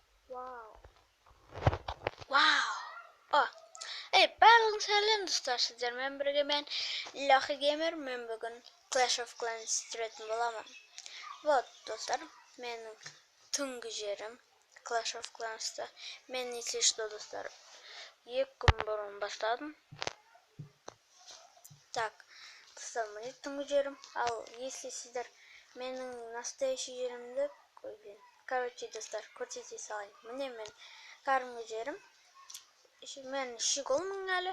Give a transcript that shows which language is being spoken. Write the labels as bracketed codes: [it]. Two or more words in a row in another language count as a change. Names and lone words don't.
[kk] Вау. Вау. Барлығын сәлем достар, сіздермен бірге мен Лахи Геймер, мен бүгін Clash of Clans түсіретін боламын. Вот, достар, менің түнгі жерім Clash of Clans'ta. [ru] Мен если что, [kk] достар, 2 күн бұрын бастадым. Так, достар, міне түнгі жерім. Ал если сіздер менің настоящий жерімді, короче, достар, көрсете салайын. Міне мен кәдімгі жерім. Мен шиголмын әлі.